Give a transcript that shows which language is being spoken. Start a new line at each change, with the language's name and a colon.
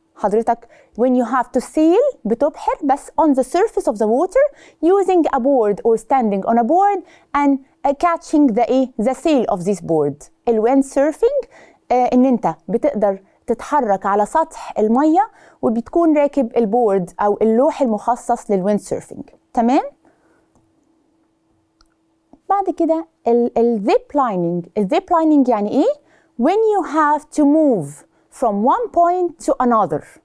English: حضرتك when you have to sail
Arabic: بتبحر بس
English: on the surface of the water using a board or standing on a board and catching the sail of this board.
Arabic: الwindsurfing ان انت بتقدر تتحرك على سطح المية وبتكون راكب البورد أو اللوح المخصص للwindsurfing. تمام؟ بعد كده الزيب لايننج. الزيب لايننج يعني إيه؟
English: When you have to move from one point to another.